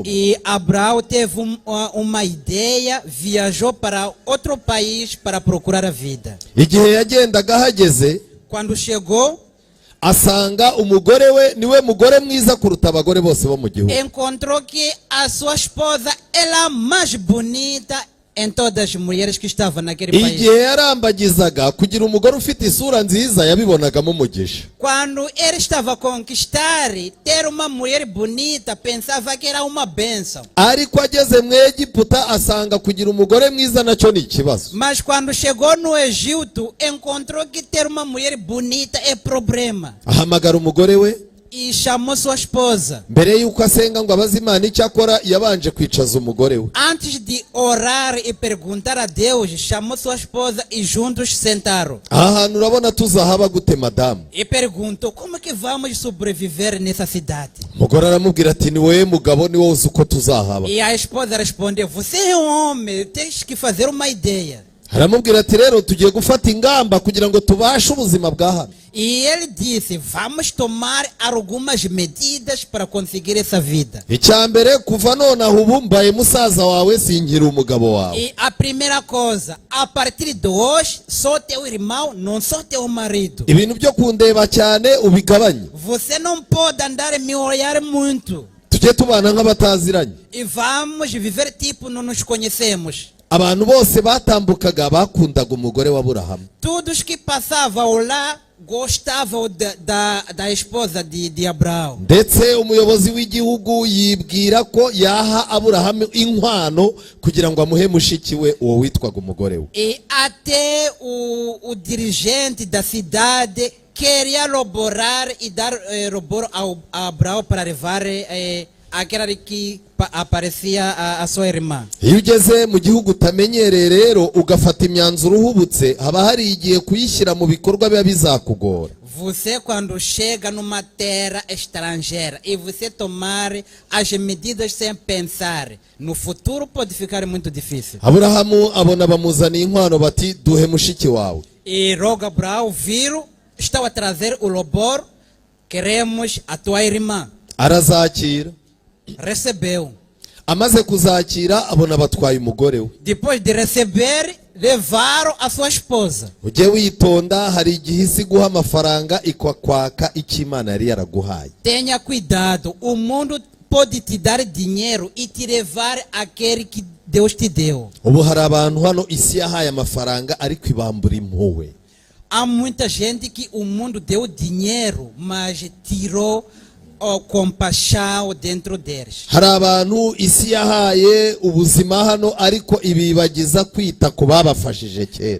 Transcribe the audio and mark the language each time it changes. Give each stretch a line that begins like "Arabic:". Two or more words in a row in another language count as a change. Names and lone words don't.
Portuguese: E Abraão teve uma ideia, viajou para outro país para procurar a vida.
Kinyarwanda: Igihe yagendaga ahageze,
Portuguese: Quando chegou,
Kinyarwanda: asanga umugore we niwe mugore mwiza kuruta abagore bose bo mu gihugu.
Portuguese: encontrou que a sua esposa era a mais bonita em todas as mulheres que estavam naquele país.
Kinyarwanda: Igihe yarambagizaga kugira umugore ufite isura nziza yabibonagamo umugisha.
Portuguese: Quando ele estava a conquistar, ter uma mulher bonita, pensava que era uma bênção.
Kinyarwanda: Ariko ageze mu Egiputa asanga kugira umugore mwiza nacyo ni ikibazo.
Portuguese: Mas quando chegou no Egito, encontrou que ter uma mulher bonita é problema.
Kinyarwanda: Ahamagara umugore we,
Portuguese: E chamou sua esposa.
Kinyarwanda: mbere yuko asenga ngo abaze Imana icyo akora, yabanje kwicaza umugore we.
Portuguese: Antes de orar e perguntar a Deus, chamou sua esposa e juntos sentaram.
Kinyarwanda: Aha hantu urabona tuzahaba gute madamu?
Portuguese: E perguntou, como é que vamos sobreviver nessa cidade?
Kinyarwanda: Umugore aramubwira ati ni wowe mugabo, ni wowe uzi uko tuzahaba.
Portuguese: E a esposa respondeu, você é um homem, tens que fazer uma ideia.
Kinyarwanda: Aramubwira ati rero tugiye gufata ingamba kugira ngo tubashe ubuzima bwa hano.
Portuguese: E ele disse, vamos tomar algumas medidas para conseguir essa vida.
Kinyarwanda: Icyambere kuva none aho ubu mbaye musaza wawe sinkiri umugabo wawe.
Portuguese: E a primeira coisa, a partir de hoje, sou teu irmão, não sou teu marido.
Kinyarwanda: Ibintu byo kundeba cyane ubigabanye.
Portuguese: Você não pode andar e me olhar muito.
Kinyarwanda: Tujye tubana nk'abataziranye.
Portuguese: E vamos viver tipo não nos conhecemos.
Kinyarwanda: Abantu bose batambukaga bakundaga umugore wa Aburahamu.
Portuguese: Todos que passavam lá gostava da esposa de Abraão.
Kinyarwanda: ndetse umuyobozi w'igihugu yibwira ko yaha Aburahamu inkwano kugira ngo amuhe mushiki we uwo witwaga umugore we.
Portuguese: E até o dirigente da cidade queria elaborar e dar robor a Abraão para levar aquela que aparecia a sua irmã.
Kinyarwanda: Iyo ugeze mu gihugu utamenyereye rero ugafata imyanzuro uhubutse, haba hari igihe kuyishyira mu bikorwa biba bizakugora.
Portuguese: Você, quando chega numa terra estrangeira e você tomar as medidas sem pensar, no futuro pode ficar muito difícil.
Kinyarwanda: Aburahamu abona bamuzaniye inkwano bati duhe mushiki wawe.
Portuguese: E logo Abraão viram, estava a trazer o louvor, queremos a tua irmã.
Kinyarwanda: Arazakira,
Portuguese: Recebeu.
Kinyarwanda: amaze kuzakira abona batwaye umugore we.
Portuguese: Depois de receber, levaram a sua esposa.
Kinyarwanda: Ujye witonda, hari igihe isi guha amafaranga ikwakwaka icyo Imana yari yaraguhaye.
Portuguese: Tenha cuidado, o mundo pode te dar dinheiro e te levar aquele que Deus te deu.
Kinyarwanda: Ubu hari abantu hano isi yahaye amafaranga ariko ibambura impuhwe.
Portuguese: Há muita gente que o mundo deu dinheiro, mas tirou a compaixão dentro deles.
Kinyarwanda: Hari abantu isi yahaye ubuzima hano ariko ibibagiza kwita ku babafashije kera.